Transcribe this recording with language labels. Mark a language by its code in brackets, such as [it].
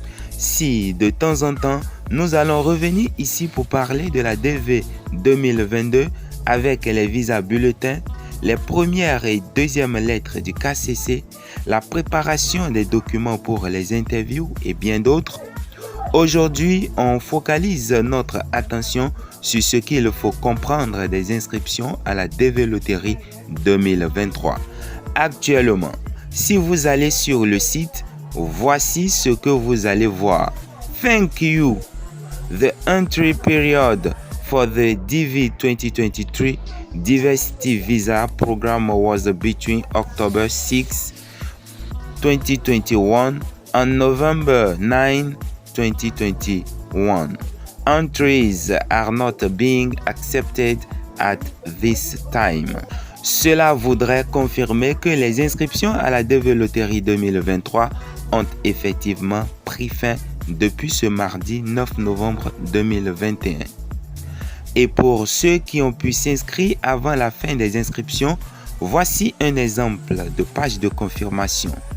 [fr] Si de temps en temps, nous allons revenir ici pour parler de la DV 2022 avec les visas bulletins, les premières et deuxièmes lettres du KCC, la préparation des documents pour les interviews et bien d'autres, aujourd'hui, on focalise notre attention sur ce qu'il faut comprendre des inscriptions à la dévéloterie 2023. Actuellement, si vous allez sur le site, voici ce que vous allez voir. [en] Thank you. The entry period for the DV 2023 Diversity Visa Program was between October 6, 2021 and November 9, 2021. Entries are not being accepted at this time. [fr] Cela voudrait confirmer que les inscriptions à la dévéloterie 2023 ont effectivement pris fin depuis ce mardi 9 novembre 2021. Et pour ceux qui ont pu s'inscrire avant la fin des inscriptions, voici un exemple de page de confirmation.